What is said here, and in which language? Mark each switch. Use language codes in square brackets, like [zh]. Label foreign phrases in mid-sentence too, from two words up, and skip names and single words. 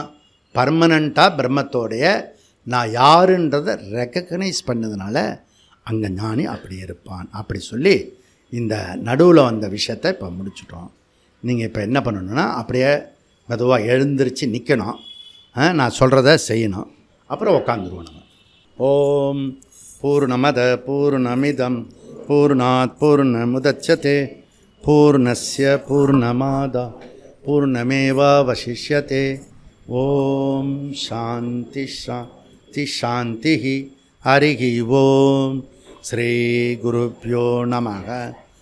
[ta] பர்மனண்ட்டாக பிரம்மத்தோடைய நான் யாருன்றதை ரெக்கக்னைஸ் பண்ணதுனால அங்கே ஞானி அப்படி இருப்பான். அப்படி சொல்லி இந்த நடுவில் வந்த விஷயத்தை இப்போ முடிச்சுட்டோம். நீங்கள் இப்போ என்ன பண்ணணுன்னா, அப்படியே மெதுவாக எழுந்திரிச்சு நிற்கணும், நான் சொல்கிறத செய்யணும், அப்புறம் உக்காந்துருவோம் நம்ம. [sa] ॐ पूर्णमदः पूर्णमिदं पूर्णात् पूर्णमुदच्यते पूर्णस्य पूर्णमादाय पूर्णमेवावशिष्यते. ॐ शान्तिः शान्तिः शान्तिः. हरिः ॐ। श्री गुरुभ्यो नमः.